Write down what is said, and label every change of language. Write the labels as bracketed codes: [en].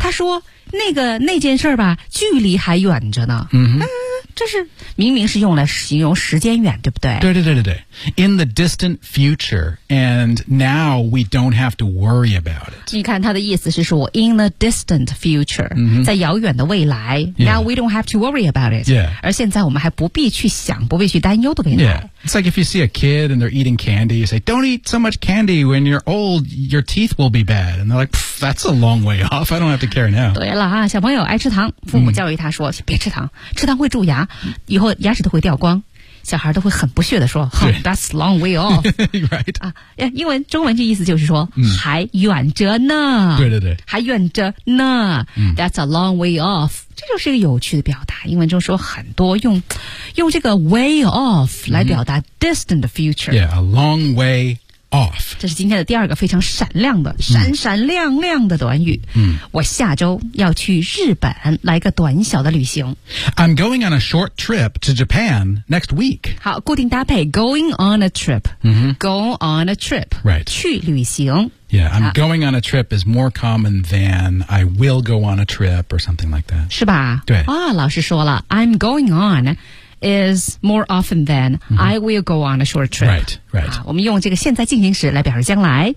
[zh] 他说那件事儿吧距离还远着呢嗯这是明明是用来形容时间远对不对对对对对对 [en] In the distant future, and now we don't have to worry about it. [zh] 你看他的意思是说 [en] in the distant future,、 mm-hmm. [zh] 在遥远的未来 now、 [en] we don't have to worry about it. Yeah. [zh] 而现在我们还不必去想不必去担忧的未来。 [en] Yeah. It's like if you see a kid and they're eating candy, you say, don't eat so much candy when you're old, your teeth will be bad. And they're like, that's a long way off. I don't have to care now. [zh] 对了啊小朋友爱吃糖父母教育他说、mm-hmm. 别吃糖吃糖会蛀牙以后牙齿都会掉光小孩都会很不屑地说、 [en] oh, That's long way off Right、 [zh] 啊、英文中文这意思就是说、 mm. 还远着呢对对对还远着呢、 mm. [en] That's a long way off [zh] 这就是一个有趣的表达英文中说很多用这个 way off 来表达 distant future、 [en] mm. Yeah, a long way off [zh] 这是今天的第二个非常闪亮的闪闪亮亮的短语、 mm. 我下周要去日本来个短小的旅行 [en] I'm going on a short trip to Japan next week. [zh] 好，固定搭配 [en] going on a trip.、 Mm-hmm. Go on a trip. Right. [zh] 去旅行。 [en] Yeah, I'm going on a trip is more common than I will go on a trip or something like that. [zh] 是吧？对。啊、哦，老师说了 ， [en] I'm going on is more often than、 [zh] mm-hmm. [en] I will go on a short trip. Right, right.、 [zh] 啊、我们用这个现在进行时来表示将来。